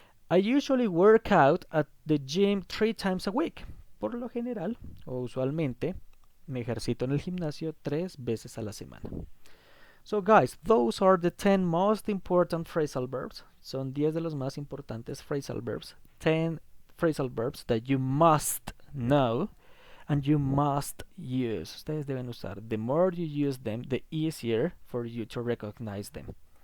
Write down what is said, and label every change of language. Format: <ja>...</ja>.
<en>I usually work out at the gym 3 times a week.</en> <es>Por lo general, o usualmente, me ejercito en el gimnasio 3 veces a la semana.</es> <en>So guys, those are the 10 most important phrasal verbs.</en> <es>Son 10 de los más importantes phrasal verbs.</es> <en>10 phrasal verbs that you must know and you must use.</en> <es>Ustedes deben usar.</es> <en>The more you use them, the easier for you to recognize them.</en>